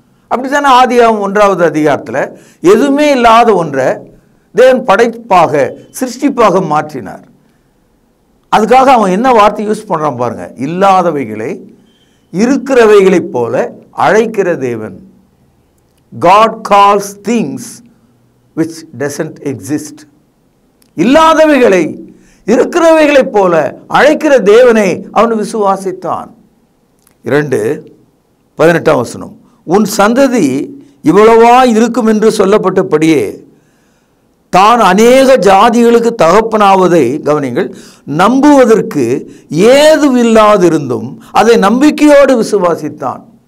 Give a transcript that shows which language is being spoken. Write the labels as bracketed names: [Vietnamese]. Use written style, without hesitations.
[Tamil] அப்படி தானே ஆதியாகமம் 1வது அதிகாரத்தில் எதுவுமே இல்லாத ஒன்றை தேவன் படைப்பாக சிருஷ்டிப்பாக மாற்றினார். அதுக்காக அவன் என்ன வார்த்தை யூஸ் பண்ணுறான் பாருங்க, இல்லாதவைகளை இருக்கிறவைகளைப் போல அழைக்கிற தேவன். [English] God calls things which doesn't exist. [Tamil] இல்லாதவைகளை இருக்கிறவைகளைப் போல அழைக்கிற தேவனை அவன் விசுவாசித்தான். 2:18 வசனம். உன் சந்ததி இவ்வளவா இருக்கும் என்று சொல்லப்பட்டபடியே தான் அநேக ஜாதிகளுக்கு தகப்பனாவதை கவனிங்கள், நம்புவதற்கு ஏதுவில்லாதிருந்தும் அதை நம்பிக்கையோடு விசுவாசித்தான்.